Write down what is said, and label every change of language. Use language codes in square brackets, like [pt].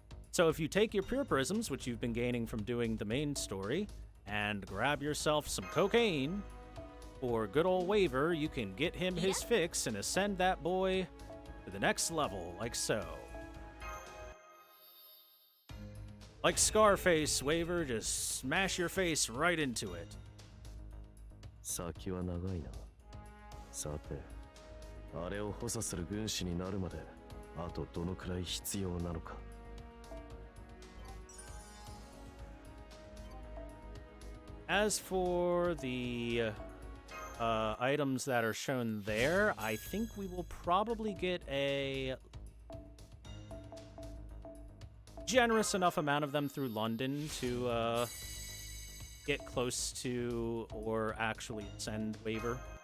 [en] So if you take your pure prisms, which you've been gaining from doing the main story, and grab yourself some cocaine, or good old Waver, you can get him his fix and ascend that boy to the next level, like so. Like Scarface, Waver, just smash your face right into it. [ja] 先は長いな。さて、あれを補佐する軍師になるまで、あとどのくらい必要なのか。 [en] As for the items that are shown there, I think we will probably get a generous enough amount of them through London to get close to or actually send Waver.